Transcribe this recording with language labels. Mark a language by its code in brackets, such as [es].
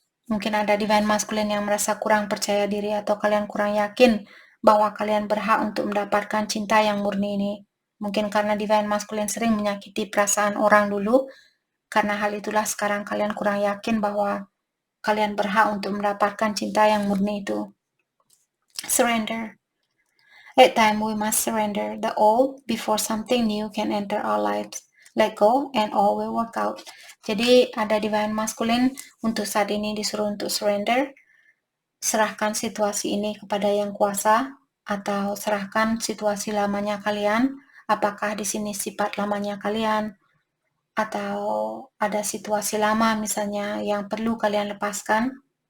[id] Mungkin ada Divine Masculine yang merasa kurang percaya diri atau kalian kurang yakin bahwa kalian berhak untuk mendapatkan cinta yang murni ini. Mungkin karena Divine Masculine sering menyakiti perasaan orang dulu, karena hal itulah sekarang kalian kurang yakin bahwa kalian berhak untuk mendapatkan cinta yang murni itu. [en] Surrender. At time we must surrender the old before something new can enter our lives. Let go and all will work out. [id] Jadi ada Divine Masculine untuk saat ini disuruh untuk surrender. Serahkan situasi ini kepada Yang Kuasa atau serahkan situasi lamanya kalian. Apakah di sini sifat lamanya kalian atau ada situasi lama misalnya yang perlu kalian lepaskan.